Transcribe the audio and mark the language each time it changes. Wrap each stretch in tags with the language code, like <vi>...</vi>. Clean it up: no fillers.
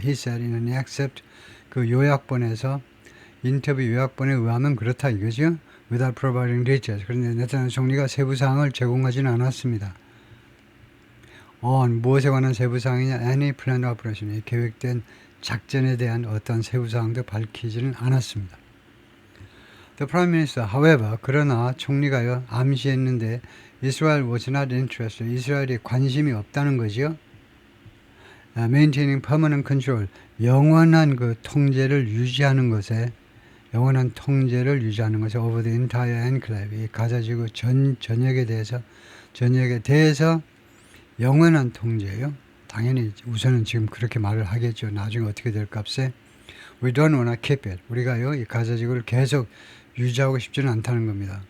<en>He said in an excerpt,</en> <ko>그 요약본에서, 인터뷰 요약본에 의하면 그렇다 이거죠.</ko> <en>Without providing details.</en> <ko>그런데 네타냐후 총리가 세부사항을 제공하지는 않았습니다. 무엇에 관한 세부사항이냐?</ko> <en>Any planned operation,</en> <ko>계획된 작전에 대한 어떤 세부사항도 밝히지는 않았습니다.</ko> <en>The Prime Minister, however,</en> <ko>그러나 총리가요 암시했는데</ko> <en>Israel was not interested,</en> <ko>이스라엘이 관심이 없다는 거죠.</ko> <en>Maintaining permanent control,</en> <ko>영원한 그 통제를 유지하는 것에</ko> <en>over the entire enclave,</en> <ko>이 가자지구 전역에 대해서 영원한 통제예요. 당연히 우선은 지금 그렇게 말을 하겠죠. 나중에 어떻게 될 값에</ko> <en>we don't want to keep it,</en> <ko>우리가요 이 가자지구를 계속 유지하고 싶지는 않다는 겁니다.</ko>